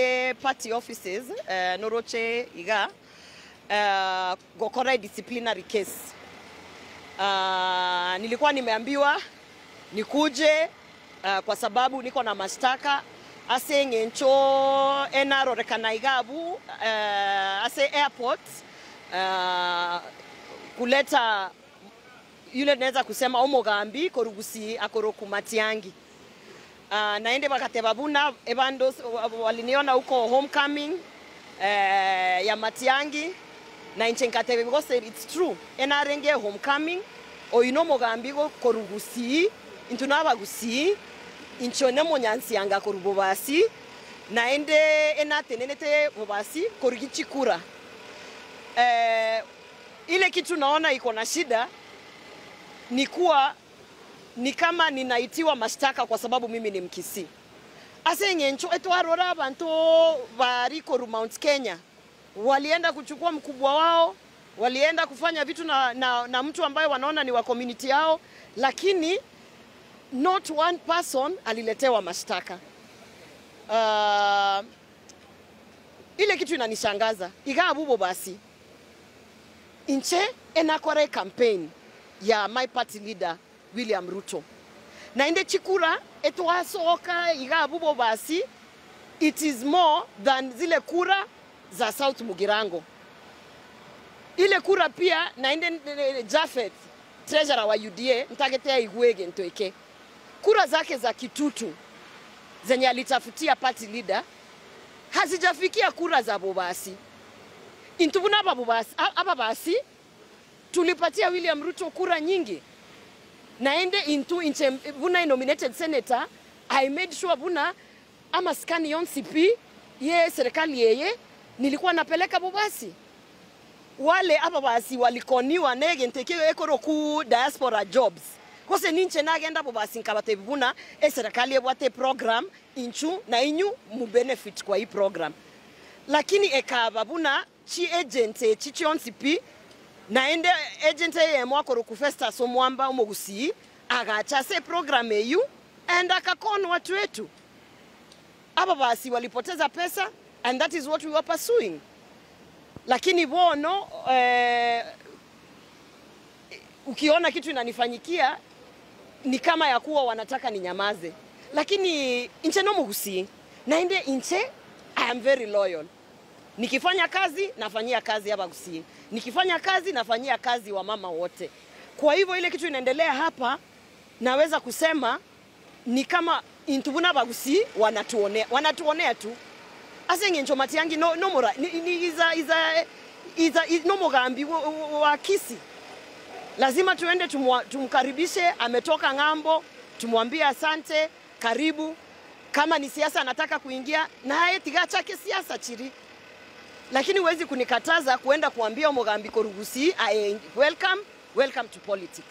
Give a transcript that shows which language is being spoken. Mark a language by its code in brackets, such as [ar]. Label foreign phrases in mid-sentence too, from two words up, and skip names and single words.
[en] party offices [guz] noroche iga gokora [en] disciplinary case. [sw] Nilikuwa nimeambiwa nikuje kwa sababu niko na mashtaka [guz] ase ngencho enaro rekanaigabu ase airport [sw] kuleta yule naweza kusema [guz] omogambi korugusi akoroku Matiangi. Naende bakatebabuna ebandos [sw] waliniona huko homecoming ya Matiangi na [guz] inchenkatebe [en] because it's true [guz] enarenge homecoming oyino mogambi go korugusi intunabagusi inchone monyansianga korubobasi naende enatenenete bobasi korugichikura. [sw] Ile kitu naona iko na shida ni kuwa ni kama ninaitiwa mashtaka kwa sababu mimi ni Mkisii. [guz] Ase ngencho etwarora abantu bari koru [sw] Mount Kenya walienda kuchukua mkubwa wao, walienda kufanya vitu na mtu ambaye wanaona ni wa community yao, lakini [en] not one person [sw] aliletewa mashtaka. Ile kitu inanishangaza. [guz] Iga abubo basi inche enakore campaign ya [en] my party leader [guz] William Ruto. Na inde chikura etwasoka iga abubo basi [en] it is more than [sw] zile kura za South Mugirango. Ile kura pia na inde Jafet treasurer wa UDA [guz] ntagetea igwege ntoeke. [sw] Kura zake za Kitutu zenye alitafutia party leader hazijafikia kura za Bobasi. [guz] Intubuna ababasi [sw] tulipatia William Ruto kura nyingi. [guz] Naende inche buna [en] nominated senator I made sure [guz] buna ama skani yon CP ye serikali yeye [sw] nilikuwa napeleka Bobasi. [guz] Wale ababasi walikoniwa nege ntekewe ekoro ku diaspora jobs. Kose ninche nagenda Bobasi nkabate buna serikali yebwate program inchu na inyu mu benefit [sw] kwa hii program. [guz] Lakini ekaba buna chi agent chi yon CP naende agent ye mwakoro ku Festus Omwamba Omogusi agacha se program eyu and [sw] akakona watu wetu. Aba basi walipoteza pesa [en] and that is what we were pursuing. [sw] Lakini bono ukiona kitu inanifanyikia ni kama ya kuwa wanataka ninyamaze. [guz] Lakini inche no Omogusi naende inche [en] I am very loyal. [sw] Nikifanya kazi nafanyia kazi hapa Gusii. Nikifanya kazi nafanyia kazi wa mama wote. Kwa hivyo ile kitu inaendelea hapa naweza kusema ni kama intubuna Bagusii wanatuonea tu. [guz] Ase ngencho Matiangi no mora ni no mogambi wa Kisii. [sw] Lazima tuende tumkaribishe, ametoka ngambo, tumwambie asante, karibu. Kama ni siasa anataka kuingia naye [guz] tiga chake siasa chiri. [sw] Lakini huwezi kunikataza kuenda kuambia Omogambi korugusi [en] welcome to politics.